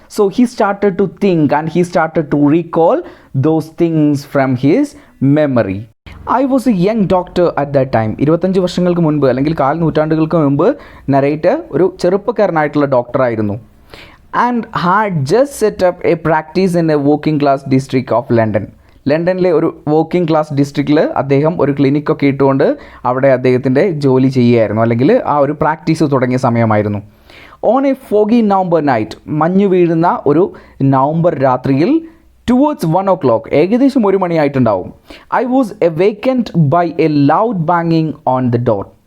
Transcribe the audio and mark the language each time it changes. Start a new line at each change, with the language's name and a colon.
English: So he started to think and he started to recall those things from his memory. I was a young doctor at that time.
Malayalam: 25 വർഷങ്ങൾക്ക് മുൻപ് അല്ലെങ്കിൽ 4 നൂറ്റാണ്ടുകൾക്ക് മുൻപ് narrator ഒരു ചെറുപ്പക്കാരനായിട്ടുള്ള ഡോക്ടറായിരുന്നു.
English: And had just set up a practice in a working class district of London.
Malayalam: ലണ്ടനിലെ ഒരു working class ഡിസ്ട്രിക്റ്റിൽ അദ്ദേഹം ഒരു ക്ലിനിക്കൊക്കെ ഇട്ടുകൊണ്ട് അവിടെ അദ്ദേഹത്തിൻ്റെ ജോലി ചെയ്യുകയായിരുന്നു, അല്ലെങ്കിൽ ആ ഒരു പ്രാക്ടീസ് തുടങ്ങിയ സമയമായിരുന്നു.
English: on a foggy November night,
Malayalam: മഞ്ഞു വീഴുന്ന ഒരു നവംബർ രാത്രിയിൽ,
English: towards 1 o'clock,
Malayalam: ഏകദേശം 1 മണിയായിട്ടുണ്ടാവും,
English: I was awakened by a loud banging on the door.